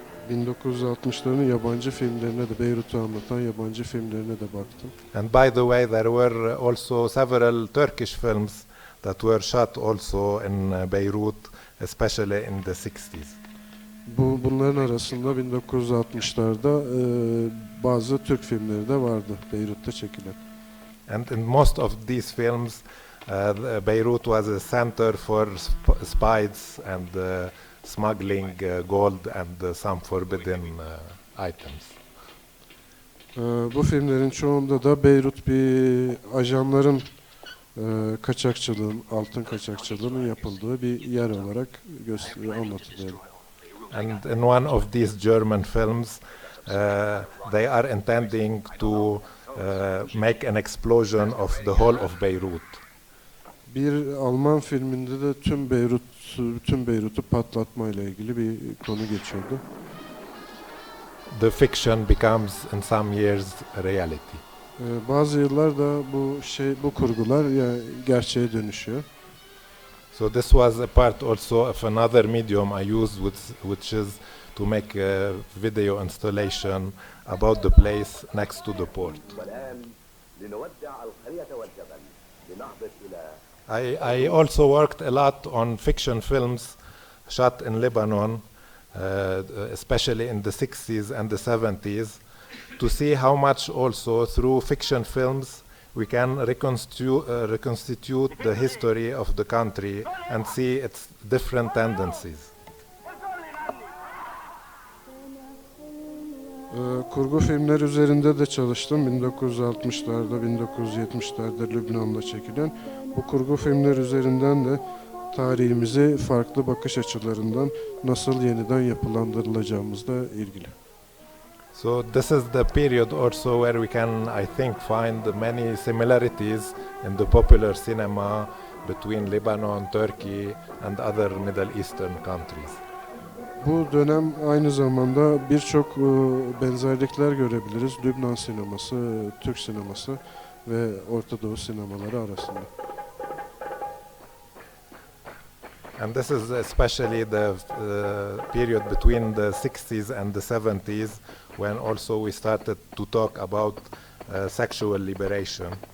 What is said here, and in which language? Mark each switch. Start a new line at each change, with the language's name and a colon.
Turkish: 1960'ların yabancı filmlerine de, Beyrut'u anlatan yabancı filmlerine de baktım.
English: And by the way, there were also several Turkish films that were shot also in Beirut, especially in the 60s.
Turkish: Bunların arasında 1960'larda bazı Türk filmleri de vardı Beyrut'ta çekilen.
English: And in most of these films, Beirut was a center for spies and smuggling gold and some forbidden items.
Turkish: Bu filmlerin çoğunda da Beyrut bir ajanların kaçakçılığın, altın kaçakçılığının yapıldığı bir yer olarak anlatılıyor.
English: And in one of these German films, they are intending to make an explosion of the whole of Beirut.
Turkish: Bir Alman filminde de tüm Beyrut'u patlatmayla ilgili bir konu geçiyordu.
English: The fiction becomes in some years a reality.
Turkish: Bazı yıllarda bu kurgular gerçeğe dönüşüyor.
English: So this was a part also of another medium I used, which is to make a video installation about the place next to the port. I also worked a lot on fiction films shot in Lebanon, especially in the 60s and the 70s, to see how much also through fiction films we can reconstitute the history of the country and see its different tendencies.
Turkish: Kurgu filmler üzerinde de çalıştım. 1960'larda, 1970'lerde Lübnan'da çekilen. Bu kurgu filmler üzerinden de tarihimizi farklı bakış açılarından nasıl yeniden yapılandırılacağımızla ilgili.
English: So this is the period also where we can, I think, find many similarities in the popular cinema between Lebanon, Turkey and other Middle Eastern countries.
Turkish: Bu dönem aynı zamanda birçok benzerlikler görebiliriz. Lübnan sineması, Türk sineması ve Ortadoğu sinemaları arasında.
English: And this is especially the period between the 60s and the 70s when also we started to talk about sexual liberation.